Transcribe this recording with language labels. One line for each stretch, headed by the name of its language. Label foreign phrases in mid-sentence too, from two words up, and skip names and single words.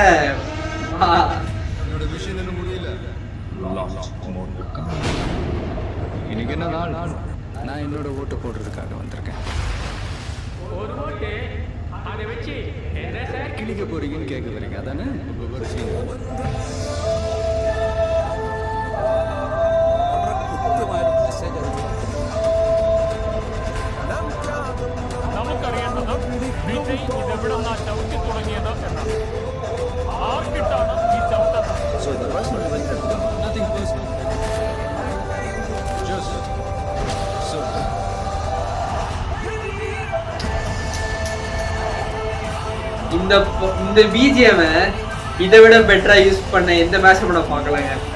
Tamil: என்னோட விஷயம் என்ன முடியல. இன்னைக்கு என்ன நாள்? நான் என்னோட ஓட்டு போடுறதுக்காக வந்திருக்கேன். ஒரு ஓட்டு அதை வச்சு என்ன சார் கிளிக்க போறீங்கன்னு கேட்க வரீங்க அதானே?
Malayalam: നമുക്കറിയേണ്ടത് വിജയ് ഇതെവിടെ നിന്നാ ചവിട്ടി തുടങ്ങിയത് എന്നാണ്. ആർക്കിട്ടാണ് ഈ ചവിട്ടത്?
Tamil: இந்த பிஜிஎம் இதை விட பெட்டரா யூஸ் பண்ண எந்த மேட்ச் கூட பார்க்கலாங்க.